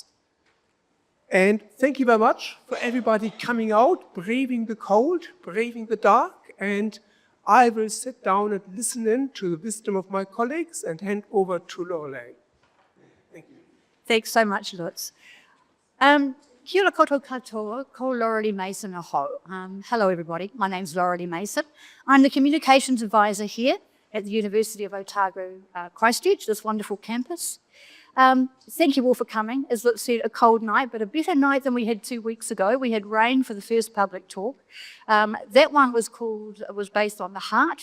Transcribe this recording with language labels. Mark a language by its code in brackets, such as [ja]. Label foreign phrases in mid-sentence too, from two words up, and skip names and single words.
[en] And thank you very much for everybody coming out, braving the cold, braving the dark, and I will sit down and listen in to the wisdom of my colleagues and hand over to Lorelei. Thank you. Thanks so much, Lutz. [mi] Kia ora koutou katoa, ko Laurelie Mason aho. [en] Hello, everybody. My name's Laurelie Mason. I'm the Communications Advisor here at the University of Otago, Christchurch, this wonderful campus. Thank you all for coming. As Lutz said, a cold night, but a better night than we had 2 weeks ago. We had rain for the first public talk. That one was based on the heart.